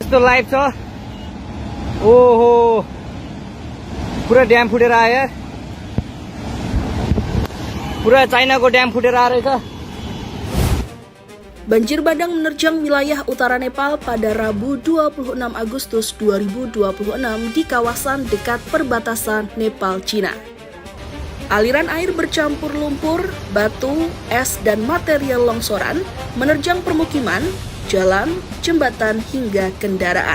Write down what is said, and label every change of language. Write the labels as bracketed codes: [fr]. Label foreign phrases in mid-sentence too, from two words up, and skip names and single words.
[ne] तो लाइव छ ओहो पुरा ड्याम फुटेर आयो यार पुरा चाइनाको ड्याम फुटेर आएर रहेछ। [id] Banjir bandang menerjang wilayah utara Nepal pada Rabu 26 Agustus 2026 di kawasan dekat perbatasan Nepal-Cina. Aliran air bercampur lumpur, batu, es, dan material longsoran menerjang permukiman, jalan, jembatan, hingga kendaraan.